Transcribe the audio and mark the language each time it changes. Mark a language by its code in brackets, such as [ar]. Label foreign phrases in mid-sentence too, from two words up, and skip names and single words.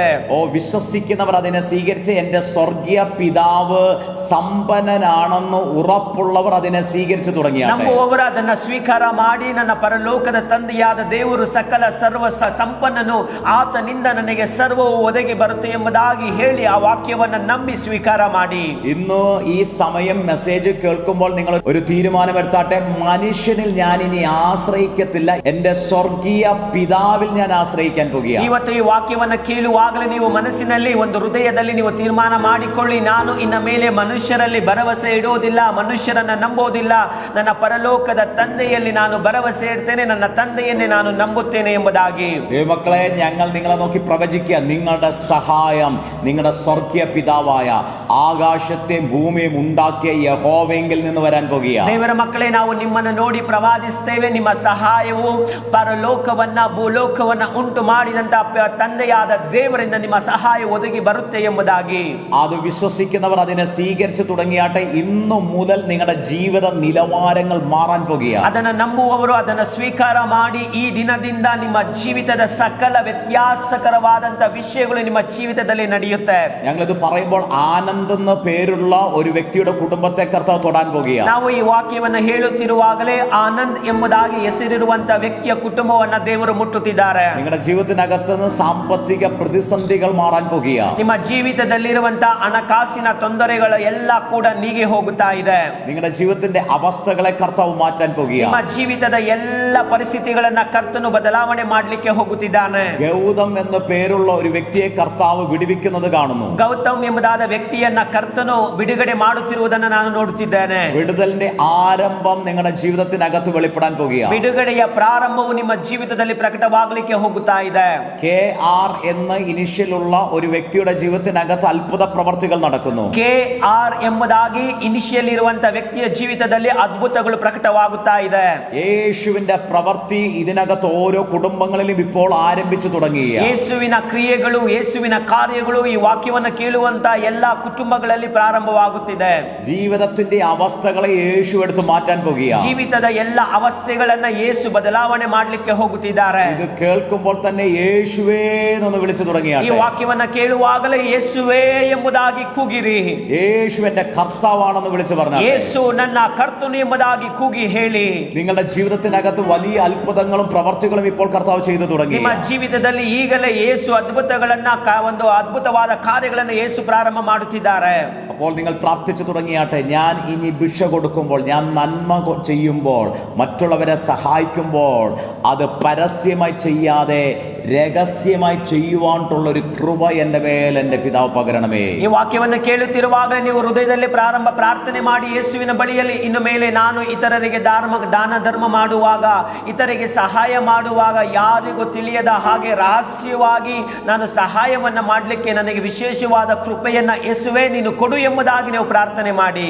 [ml] ഓ വിശ്വസിക്കുന്നവർ അതിനെ സ്വീകരിച്ച്, എന്റെ സ്വർഗീയ പിതാവ് സമ്പന്നനാണെന്ന് ഉറപ്പുള്ളവർ അതിനെ സ്വീകരിച്ചു തുടങ്ങിയാട്ടെ. [kn] ನಂಬುವವರು ಅದನ್ನ ಸ್ವೀಕಾರ ಮಾಡಿ, ನನ್ನ ಪರಲೋಕದ ತಂದೆಯಾದ ದೇವರು ಸಕಲ ಸರ್ವ ಸಂಪನ್ನನು, ಆತನಿಂದ ನನಗೆ ಸರ್ವವು ಒದಗಿ ಬರುತ್ತೆ ಎಂಬುದಾಗಿ ಹೇಳಿ ಆ ವಾಕ್ಯವನ್ನ ನಂಬಿ ಸ್ವೀಕಾರ ಮಾಡಿ. [ml] ഇന്ന് ഈ സമയം മെസ്സേജ് കേൾക്കുമ്പോൾ നിങ്ങൾ ഒരു തീരുമാനമെടുത്താട്ടെ, മനുഷ്യനിൽ ഞാൻ ഇനി ആശ്രയിക്കത്തില്ല, എന്റെ സ്വർഗീയ പിതാവിൽ ഞാൻ ആശ്രയിക്കാൻ പോകുക. [kn] ಇವತ್ತು ಈ ವಾಕ್ಯವನ್ನ ಕೇಳುವಾಗಲೇ ನೀವು ಮನಸ್ಸಿನಲ್ಲಿ ಒಂದು ಹೃದಯದಲ್ಲಿ ನೀವು ತೀರ್ಮಾನ ಮಾಡಿಕೊಳ್ಳಿ, ನಾನು ಇನ್ನ ಮೇಲೆ ಮನುಷ್ಯರಲ್ಲಿ ಭರವಸೆ ಇಡೋದಿಲ್ಲ, ಮನುಷ್ಯರನ್ನ ನಂಬೋದಿಲ್ಲ, ನನ್ನ ಪರಲೋಕದ ತಂದೆಯಲ್ಲಿ ನಾನು ಭರವಸೆ ಇಡ್ತೇನೆ, ನನ್ನ ತಂದೆಯನ್ನೇ ನಾನು ನಂಬುತ್ತೇನೆ ಎಂಬುದಾಗಿ. [ml] ദൈവമക്കളെ, ഞങ്ങൾ നിങ്ങളെ നോക്കി പ്രവചിക്കുക, നിങ്ങളുടെ സഹായം നിങ്ങളുടെ സ്വർഗീയ പിതാവായ ആകാശത്തെയും ഭൂമിയും ഉണ്ടാക്കിയ യഹോവയെങ്കിൽ നിന്ന് വരാൻ പോകുക. [kn] ದೇವರ ಮಕ್ಕಳೇ, ನಾವು ನಿಮ್ಮನ್ನು ನೋಡಿ ಪ್ರವಾದಿಸುತ್ತೇವೆ, ನಿಮ್ಮ ಸಹಾಯವು ಪರಲೋಕವನ್ನ ಭೂಲೋಕವನ್ನ ಉಂಟು ಮಾಡಿದಂತ ತಂದೆಯಾದ ದೇವರಿಂದ ನಿಮ್ಮ ಸಹಾಯ ಒದಗಿ ಬರುತ್ತೆ ಎಂಬುದಾಗಿ. [ml] അത് വിശ്വസിക്കുന്നവർ അതിനെ സ്വീകരിച്ചു തുടങ്ങിയാട്ടെ. ഇന്നു മുതൽ നിങ്ങളുടെ ജീവിത നിലവാരങ്ങൾ മാറാൻ പോകുക. [kn] ಅದನ್ನ ನಂಬುವವರು ಅದನ್ನ ಸ್ವೀಕಾರ ಮಾಡಿ, ಈ ದಿನದಿಂದ ನಿಮ್ಮ ಜೀವಿತದ ಸಕಲ ವ್ಯತ್ಯಾಸಕರವಾದಂತ ವಿಷಯಗಳು ನಿಮ್ಮ ಜೀವಿತದಲ್ಲಿ ನಡೆಯುತ್ತೆ. [ml] ഞങ്ങളിത് പറയുമ്പോൾ ആനന്ദ് എന്ന പേരുള്ള ഒരു വ്യക്തിയുടെ കുടുംബത്തെ കർത്താവ് തൊടാൻ പോകുക. [kn] ನಾವು ಈ ವಾಕ್ಯವನ್ನು ಹೇಳುತ್ತಿರುವಾಗಲೇ ಆನಂದ್ ಎಂಬುದಾಗಿ ಹೆಸರಿರುವಂತ ವ್ಯಕ್ತಿಯ ಕುಟುಂಬವನ್ನ ದೇವರು ಮುಟ್ಟುತ್ತಿದ್ದಾರೆ. [ml] നിങ്ങളുടെ ജീവിതത്തിനകത്ത് നിന്ന് സാമ്പത്തിക പ്രതിസന്ധികൾ മാറാൻ പോകുക. [kn] ನಿಮ್ಮ ಜೀವಿತದಲ್ಲಿರುವಂತ ಹಣಕಾಸಿನ ತೊಂದರೆಗಳ ಎಲ್ಲ ಕೂಡ ನೀಗಿ ಹೋಗುತ್ತಾ ಇದೆ. [ml] നിങ്ങളുടെ ജീവിതത്തിന്റെ അവസ്ഥകളെ കർത്താവ് മാറ്റാൻ പോകുക. [kn] ನಿಮ್ಮ ಜೀವಿತದ ಎಲ್ಲ ಪರಿಸ್ಥಿತಿಗಳನ್ನ ಕರ್ತನು ಬದಲಾವಣೆ ಮಾಡಲಿಕ್ಕೆ ಹೋಗುತ್ತಿದ್ದಾನೆ. [ml] ഗൗതം എന്ന പേരുള്ള ഒരു വ്യക്തിയെ കർത്താവ് വിടുവിക്കുന്നത് കാണുന്നു. [kn] ಗೌತಮ್ ಎಂಬುದಾದ ವ್ಯಕ್ತಿಯನ್ನ ಕರ್ತನು ಬಿಡುಗಡೆ ಮಾಡುತ್ತಿರುವುದನ್ನು ನಾನು ನೋಡುತ್ತಿದ್ದೇನೆ. [ml] വിടുതലിന്റെ ആരംഭം നിങ്ങളുടെ ജീവിതത്തിനകത്ത് വെളിപ്പെടാൻ പോകുക. [kn] ಬಿಡುಗಡೆಯ ಪ್ರಾರಂಭವು ನಿಮ್ಮ ಜೀವಿತದಲ್ಲಿ ಪ್ರಕಟವಾಗಲಿಕ್ಕೆ ಹೋಗುತ್ತಾ ಇದೆ. [ml] KR എന്ന ഇനിഷ്യലുള്ള ഒരു വ്യക്തിയുടെ ജീവിതത്തിനകത്ത് അത്ഭുത പ്രവർത്തികൾ നടക്കുന്നു. [kn] KR ಎಂಬುದಾಗಿ ಇನಿಷಿಯಲ್ ನಿರೀಕ್ಷೆಯಲ್ಲಿರುವಂತ ವ್ಯಕ್ತಿಯ ಜೀವಿತದಲ್ಲಿ ಅದ್ಭುತಗಳು ಪ್ರಕಟವಾಗುತ್ತಾ ಇದೆ. [ml] യേശുവിന്റെ പ്രവൃത്തി ഇതിനകത്ത് ഓരോ കുടുംബങ്ങളിലും ഇപ്പോൾ ആരംഭിച്ചു തുടങ്ങി. [kn] ಯೇಸುವಿನ ಕ್ರಿಯೆಗಳು, ಯೇಸುವಿನ ಕಾರ್ಯಗಳು ಈ ವಾಕ್ಯವನ್ನು ಕೇಳುವಂತ ಎಲ್ಲಾ ಕುಟುಂಬಗಳಲ್ಲಿ ಪ್ರಾರಂಭವಾಗುತ್ತಿದೆ. [ml] ജീവിതത്തിന്റെ അവസ്ഥകളെ യേശു എടുത്തു മാറ്റാൻ പോകുകയാണ്. [kn] ಜೀವಿತದ ಎಲ್ಲ ಅವಸ್ಥೆಗಳನ್ನ ಯೇಸು ಬದಲಾವಣೆ ಮಾಡಲಿಕ್ಕೆ ಹೋಗುತ್ತಿದ್ದಾರೆ. [ml] ഇത് കേൾക്കുമ്പോൾ തന്നെ യേശുവേ എന്ന് വിളിച്ചു തുടങ്ങിയാണ്. [kn] ಈ ವಾಕ್ಯವನ್ನ ಕೇಳುವಾಗಲೇ ಯೇಸುವೇ ಎಂಬುದಾಗಿ ಕೂಗಿರಿ. [ml] യേശു എന്റെ കർത്താവാണെന്ന് വിളിച്ചു പറഞ്ഞു. [kn] ಯೇಸು ನನ್ನ ಕರ್ತನು ಎಂಬುದಾಗಿ ಕೂಗಿ ಹೇಳಿ. [ml] നിങ്ങളുടെ ജീവിതത്തിനകത്ത് വലിയ അത്ഭുതങ്ങളും പ്രവർത്തികളും ഇപ്പോൾ കർത്താവ് ചെയ്തു തുടങ്ങി. [kn] ನಿಮ್ಮ ಜೀವಿತದಲ್ಲಿ ಈಗಲೇ ಯೇಸು ಅದ್ಭುತಗಳನ್ನ ಒಂದು ಅದ್ಭುತವಾದ ಕಾರ್ಯಗಳನ್ನು ಯೇಸು ಪ್ರಾರಂಭ ಮಾಡುತ್ತಿದ್ದಾರೆ. [ml] അപ്പോൾ നിങ്ങൾ പ്രാർത്ഥിച്ചു തുടങ്ങിയാട്ടെ. ഞാൻ ഇനി ഭിക്ഷ കൊടുക്കുമ്പോൾ, ഞാൻ നന്മ ചെയ്യുമ്പോൾ, മറ്റുള്ളവരെ സഹായിക്കുമ്പോൾ അത് പരസ്യമായി ചെയ്യാതെ രഹസ്യമായി ചെയ്യുവാനുള്ള ഒരു കൃപ എൻ്റെ മേൽ എൻ്റെ പിതാവ് പകരണമേ. [kn] ಈ ವಾಕ್ಯವನ್ನು ಕೇಳುತ್ತಿರುವಾಗ ನೀವು ಹೃದಯದಲ್ಲಿ ಪ್ರಾರ್ಥನೆ ಮಾಡಿ ಯೇಸುವಿನ ಬಳಿಯಲ್ಲಿ ಇನ್ನು ಮೇಲೆ ನಾನು ಇತರರಿಗೆ ದಾನ ಧರ್ಮ ಮಾಡುವಾಗ, ಇತರಿಗೆ ಸಹಾಯ ಮಾಡುವಾಗ ಯಾರಿಗೂ ತಿಳಿಯದ ಹಾಗೆ ರಹಸ್ಯವಾಗಿ ನಾನು ಸಹಾಯವನ್ನ ಮಾಡಲಿಕ್ಕೆ ನನಗೆ ವಿಶೇಷವಾದ ಕೃಪೆಯನ್ನ ಯೇಸುವೇ ನೀನು ಕೊಡು ಎಂಬುದಾಗಿ ನೀವು ಪ್ರಾರ್ಥನೆ ಮಾಡಿ.